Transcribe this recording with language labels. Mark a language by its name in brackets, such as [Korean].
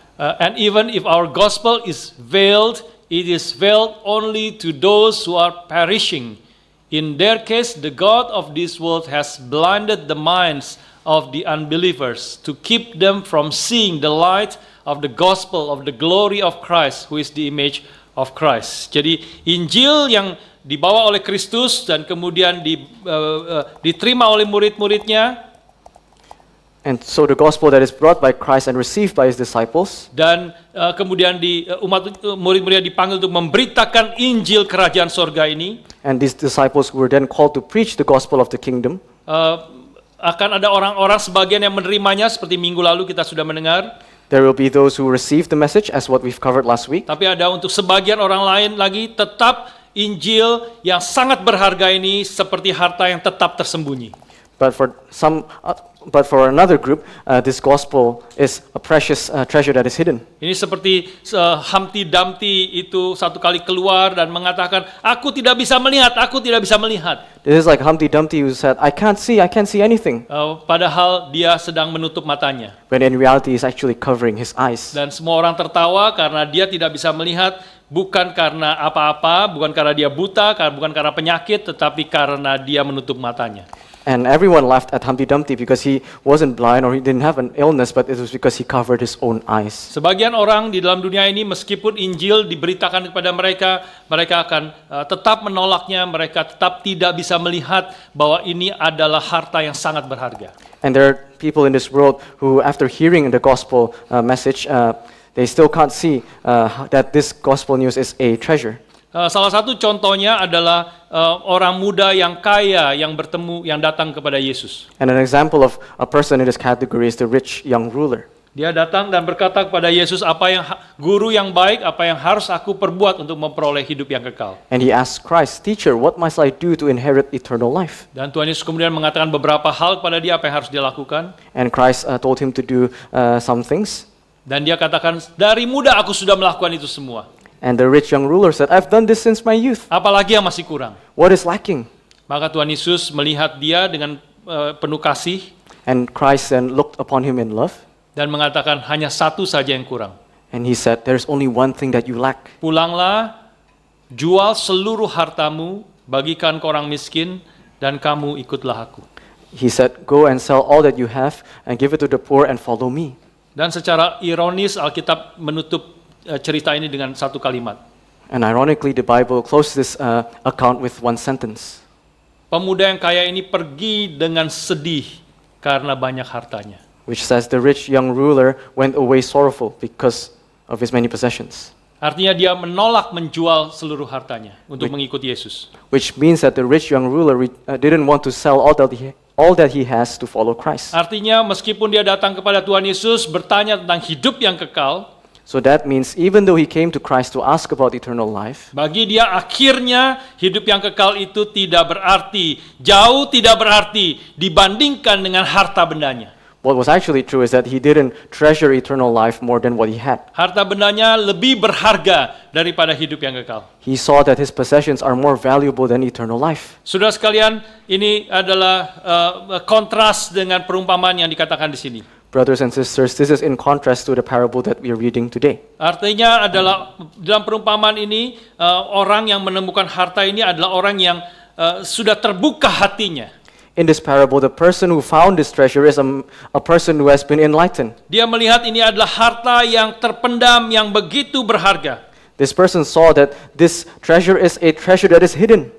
[English] And even if our gospel is veiled, it is veiled only to those who are perishing. In their case, the God of this world has blinded the minds of the unbelievers to keep them from seeing the light of the gospel of the glory of Christ, who is the image of Christ. [Indonesian] Jadi Injil yang dibawa oleh Kristus dan kemudian diterima oleh murid-muridnya, [English] and so the gospel that is brought by Christ and received by his disciples, [Indonesian] dan kemudian umat murid-muridnya dipanggil untuk memberitakan Injil kerajaan sorga ini, [English] and these disciples were then called to preach the gospel of the kingdom. [Indonesian] Akan ada orang-orang sebagian yang menerimanya seperti minggu lalu kita sudah mendengar. [English] There will be those who receive the message as what we've covered last week. [Indonesian] Tapi ada untuk sebagian orang lain lagi tetap Injil yang sangat berharga ini seperti harta yang tetap tersembunyi. [English] But for another group, this gospel is a precious treasure that is hidden. [Indonesian] Ini seperti Humpty Dumpty itu satu kali keluar dan mengatakan, aku tidak bisa melihat, aku tidak bisa melihat. [English] This is like Humpty Dumpty who said, I can't see anything. [Indonesian] Padahal dia sedang menutup matanya. [English] When in reality he's actually covering his eyes. [Indonesian] Dan semua orang tertawa karena dia tidak bisa melihat, bukan karena apa-apa, bukan karena dia buta, bukan karena penyakit, tetapi karena dia menutup matanya. [English] And everyone laughed at Humpty Dumpty because he wasn't blind or he didn't have an illness, but it was because he covered his own eyes. [Indonesian] Sebagian orang di dalam dunia ini meskipun Injil diberitakan kepada mereka, mereka akan tetap menolaknya, mereka tetap tidak bisa melihat bahwa ini adalah harta yang sangat berharga. [English] And there are people in this world who, after hearing the gospel message, they still can't see that this gospel news is a treasure. [Indonesian] Salah satu contohnya adalah orang muda yang kaya yang datang kepada Yesus. [English] And an example of a person in this category is the rich young ruler. [Indonesian] Dia datang dan berkata kepada Yesus, apa yang guru yang baik, apa yang harus aku perbuat untuk memperoleh hidup yang kekal. [English] And he asked Christ, "Teacher, what must I do to inherit eternal life?" [Indonesian] Dan Tuhan Yesus kemudian mengatakan beberapa hal kepada dia apa yang harus dia lakukan. [English] And Christ told him to do some things. [Indonesian] Dan dia katakan, dari muda aku sudah melakukan itu semua. [English] And the rich young ruler said, "I've done this since my youth. [Indonesian] Apalagi yang masih kurang?" [English] What is lacking?" [Indonesian] Maka Tuhan Yesus melihat dia dengan penuh kasih [English] And Christ then looked upon him in love. [Indonesian] dan mengatakan hanya satu saja yang kurang. [English] And he said, "There's only one thing that you lack. [Indonesian] Pulanglah, jual seluruh hartamu, bagikan ke orang miskin, dan kamu ikutlah aku. [English] He said, "Go and sell all that you have and give it to the poor and follow me." [Indonesian] Dan secara ironis Alkitab menutup cerita ini dengan satu kalimat. [English] And ironically, the Bible closed this account with one sentence. [Indonesian] Pemuda yang kaya ini pergi dengan sedih karena banyak hartanya. [English] Which says, the rich young ruler went away sorrowful because of his many possessions. [Indonesian] Artinya dia menolak menjual seluruh hartanya untuk mengikut Yesus. [English] Which means that the rich young ruler didn't want to sell all that he has to follow Christ. [Indonesian] Artinya meskipun dia datang kepada Tuhan Yesus bertanya tentang hidup yang kekal, [English] so that means even though he came to Christ to ask about eternal life, [Indonesian] bagi dia akhirnya hidup yang kekal itu tidak berarti, jauh tidak berarti dibandingkan dengan harta bendanya. [English] what was actually true is that he didn't treasure eternal life more than what he had. [Indonesian] Harta bendanya lebih berharga daripada hidup yang kekal. [English] He saw that his possessions are more valuable than eternal life. [Indonesian] Saudara sekalian, ini adalah kontras dengan perumpamaan yang dikatakan di sini. [English] Brothers and sisters, this is in contrast to the parable that we are reading today. [Indonesian] Artinya adalah dalam perumpamaan ini orang yang menemukan harta ini adalah orang yang sudah terbuka hatinya. [English] In this parable, the person who found this treasure is a person who has been enlightened. [Indonesian] Dia melihat ini adalah harta yang terpendam yang begitu berharga. [English] This person saw that this treasure is a treasure that is hidden.